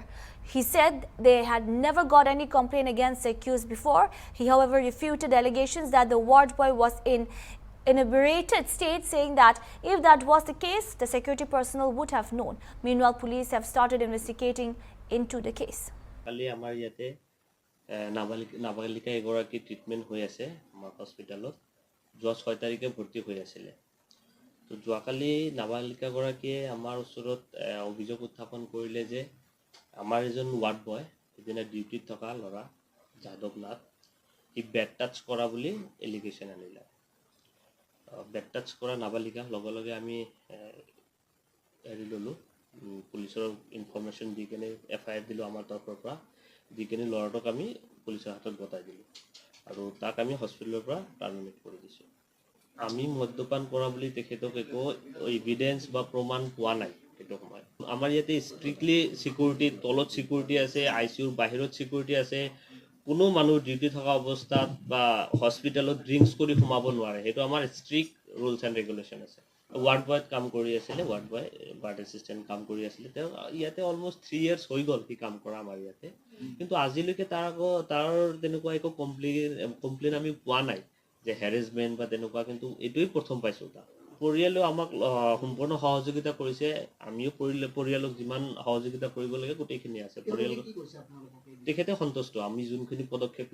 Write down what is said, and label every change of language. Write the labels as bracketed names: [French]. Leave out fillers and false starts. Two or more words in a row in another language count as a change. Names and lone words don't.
[English] He said they had never got any complaint against the accused before. He, however, refuted allegations that the ward boy was in inebriated state, saying that if that was the case, the security personnel would have known. Meanwhile, police have started investigating into the case. [Assamese] কালি আমাৰ ইয়াতে নাবালিকা এগৰাকী treatment হৈ আছে আমাৰ hospitalত যোৱা 6 তাৰিখে ভৰ্তি হৈ আছিলে তো যোৱা কালি নাবালিকা গৰাকী আমাৰ ওচৰত অভিযোগ উত্থাপন কৰিলে যে আমাৰ এজন [English] ward boy [Assamese] edina duty thoka lora Jadav Nath he [English] bad touch [Assamese] kora boli allegation anila [English] bad touch [Assamese] কৰা নাবালিকা লগে লগে আমি এৰি ল'লোঁ পুলিশৰ ইনফৰমেশন দি কেনে এফআইআৰ দিলো আমাৰ তৰফৰ পৰা দি কেনে লৰাটোক আমি পুলিশৰ হাতত গতাই দিলো আৰু তাক আমি হস্পিটেলৰ পৰা টাৰ্মিনেট কৰি দিছো আমি মদ্যপান কৰা বুলি তেখেতক একো এভিডেন্স বা প্ৰমাণ পোৱা নাই এটো সময় আমাৰ ইয়াতে [English] strictly security [Assamese] তলত সিকিউৰিটি আছে আইসিইউৰ বাহিৰত সিকিউৰিটি আছে কোনো মানুহ ডিউটি থকা অৱস্থাত বা হস্পিটেলত ড্ৰিংকস কৰি সোমাব নোৱাৰে হেতু আমাৰ [English] strict rules and regulation [Assamese] আছে [English] ward boy [Assamese] কাম কৰি আছিল [English] ward boy ward assistant [Assamese] কাম কৰি আছিল তে ইয়াতে [English] almost 3 years [Assamese] হৈ গল কি কাম কৰা আমাৰ ইয়াতে কিন্তু আজিলৈকে তাৰ তেনেকুৱা একো কমপ্লেইন আমি পোৱা নাই যে হ্যারাসমেন্ট বা তেনেকুৱা কিন্তু এটোই প্ৰথম পাইছো তা পৰিয়ালে আমাক সম্পূৰ্ণ সহযোগিতা কৰিছে আমিও পৰিয়ালক যিমান সহযোগিতা কৰিব লাগে গোটেইখিনি আছে পৰিয়াল কি কৰিছে আপোনালোকে তেখেতে সন্তুষ্ট আমি যোনখিনি পদক্ষেপ